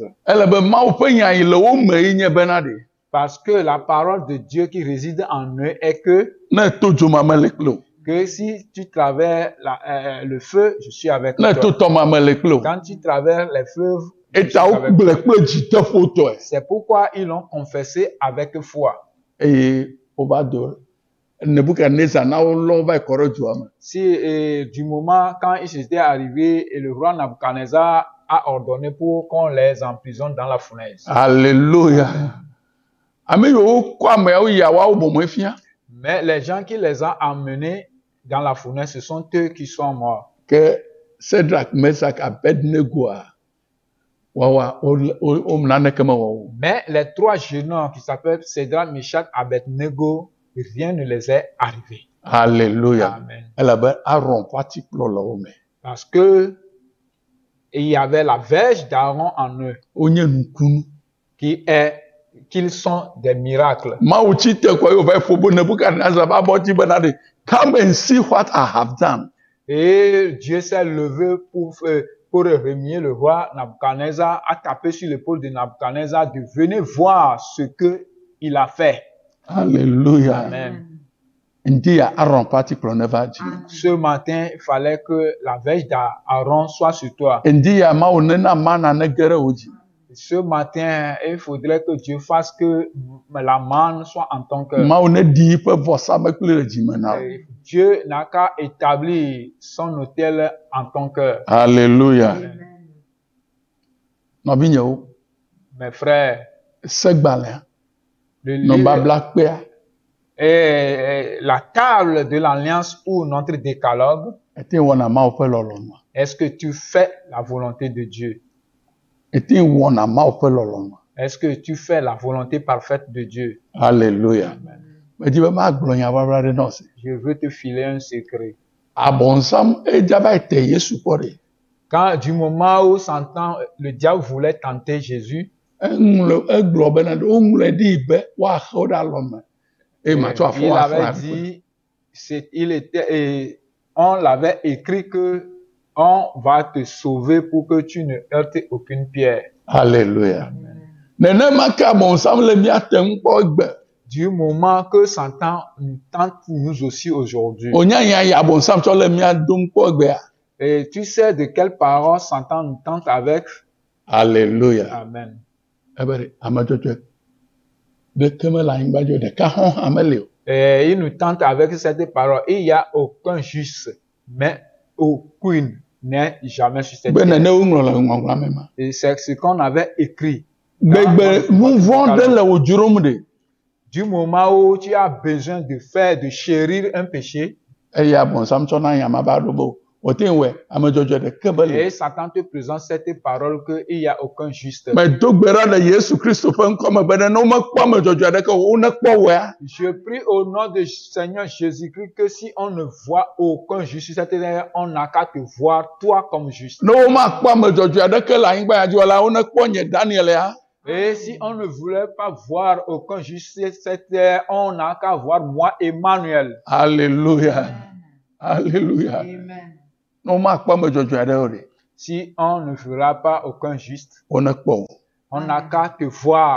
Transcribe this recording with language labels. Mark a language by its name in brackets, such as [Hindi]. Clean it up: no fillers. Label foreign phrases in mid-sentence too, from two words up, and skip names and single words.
[Ewe] Ele be Mawu ƒe nya yi le wo me yi nye bena ɖe. [French] Parce que la parole de Dieu qui réside en eux est [Ewe] Ne to dzoma me le kpli o. [French] que si tu traverses le feu, je suis avec [Ewe] Ne to [French] toi. [Ewe] tɔma me le kpli o. [French] Quand tu traverses les fleuves, je suis [Ewe] Eta [French] avec toi. [Ewe] wogblẽ kple dzideƒotɔe. [French] C'est pourquoi ils l'ont confessé avec foi. [Ewe] Eye wova do Nebukadnezar na wo lɔ va yi kɔ ɖe dua me. [French] Si du moment quand ils étaient arrivés et le roi Nabuchodonosor a ordonné pour qu'on les emprisonne dans la fournaise. Alléluia. [Ewe] Ame yiwo kɔ ameawo yia woawo bɔmɔe fia. [French] Mais les gens qui les ont emmenés dans la fournaise, ce sont eux qui sont morts. [Ewe] Ke Shadrach, Meshach, Abednego a wawa wo naneke mewɔ wo. [French] Mais les trois jeunes hommes qui s'appellent Shadrach, Meshach, Abednego, rien ne les est arrivé. Alléluia. Amen. [Ewe] Elabe Aaron ƒe atikplɔ le wo me. [French] Parce que il y avait la verge d'Aaron en eux, [Ewe] Wonye nukunu. [French] qu'ils sont des miracles. [Ewe] Mawu tsi te kɔ yewo va yi ƒo bo Nebukadnezar ƒe abɔdzi bena ɖe, [English] come and see what I have done. [French] Et Dieu s'est levé pour remuer le roi Nabuchodonosor, a tapé sur l'épaule de Nabuchodonosor de venir voir ce que il a fait. Alléluia. Amen. [Ewe] Ndi ya Aaron ƒe atikplɔ ne va dzi. [French] Ce matin, il fallait que la verge d'Aaron soit sur toi. [Ewe] Ndi ya Mawu nena mana ne ge ɖe wo dzi. [French] Ce matin, il faudrait que Dieu fasse que la manne soit en ton cœur. [Ewe] Mawu ne ɖi yiƒe vɔsamekpli le dzime na wo. [French] Et Dieu n'a qu'à établir son autel en ton cœur. [Ewe] Alléluia. Nɔvinyewo, [French] Mes frères, [Ewe] segbalẽ, [French] le livre [Ewe] nɔbablakpea, [French] et la table de l'alliance ou notre décalogue, [Ewe] ete wɔna Mawu ƒe lɔlɔ̃nu. [French] est-ce que tu fais la volonté de Dieu? [Ewe] Ete wɔna Mawu ƒe lɔlɔ̃nu. [French] Est-ce que tu fais la volonté parfaite de Dieu? Alléluia. [Ewe] Medi be magblɔ nya babla ɖe nɔ se. [French] Je veux te filer un secret. [Ewe] Abɔnsam edza va yi te Yesu kpɔ ɖe. [French] Quand du moment où s'entend, le diable voulait tenter Jésus, [Ewe] Egblɔ bena ɖe woŋlɔe ɖi be woaxe wo ɖe alɔme. Eye matsɔ afɔ [French] il [Ewe] afɔ [French] avait [Ewe] afɔ. [French] dit, on l'avait écrit que on va te sauver pour que tu ne heurtes aucune pierre. Alléluia. [Ewe] Nenema ke abɔnsam le mía te ŋu kpɔ egbe. [French] Du moment que Satan nous tente nous aussi aujourd'hui. [Ewe] Onyanya yi abɔnsam tsɔ le mía dom kpɔ egbea. [French] Et tu sais de quelle parole Satan nous tente avec? Alléluia. Amen. [Ewe] Ebe ɖe amedzɔdzɔe ɖeke mele anyigba dzi o, ɖeka hɔ̃ hã meli o. [French] Et il nous tente avec cette parole. Il n'y a aucun juste, mais aucune n'est jamais sur cette [Ewe] Be [French] terre. [Ewe] nene woŋlɔ le ŋɔŋlɔa me ma. [French] Et c'est ce qu'on avait écrit. [Ewe] Gbegbe nu vɔ̃ ɖe le wo dzrom ɖe. [French] Du moment où tu as besoin de chérir un péché, [Ewe] eya bɔnsam tsɔ na yama ba ɖo bo wote wɛ ame dzɔdzɔ ɖeke be [French] et [Ewe] le. [French] Satan te présente cette parole qu'il n'y a aucun juste. [Ewe] Mais do gbe ɖa le Yesu Kristo ƒe ŋkɔ me be ne womekpɔ ame dzɔdzɔ ɖeke o, wonekpɔ wɛa. [French] Je prie au nom du Seigneur Jésus-Christ que si on ne voit aucun juste, c'est-à-dire on n'a qu'à te voir toi comme juste. [Ewe] Ne womakpɔ ame dzɔdzɔ ɖeke le anyigba ya dzi o la, wonekpɔ nye Daniel ya. [French] Et si on ne voulait pas voir aucun juste, c'est-à-dire on n'a qu'à voir moi, Emmanuel. Alléluia. Alléluia. Amen. [Ewe] Ne womakpɔ ame dzɔdzɔ ɖe o de, [French] Si on ne verra pas aucun juste, [Ewe] wonekpɔ o. [French] on n'a qu'à te voir.